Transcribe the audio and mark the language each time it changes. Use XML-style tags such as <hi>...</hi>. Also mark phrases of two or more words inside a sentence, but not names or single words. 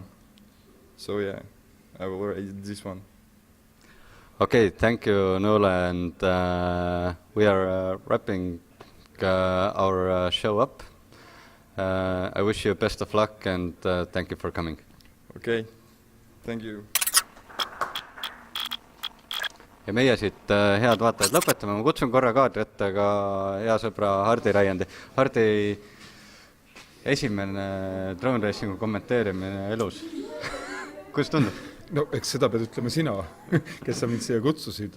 <en>So yeah, I will race this one. Okay, thank you, Nuala, and we are wrapping our show up. I wish you best of luck and thank you for coming. Okay, thank you.</en> <et>Ja meie siit head vaatajad lõpetame. Ma kutsun korra kaadri ette ka hea sõbra Hardi Raiandi. Hardi esimene</et> <en>drone racingu</en> <et>kommenteerimine elus. Kuidas tundub? No eks seda pead ütlema sina, kes sa mind siia kutsusid.</et>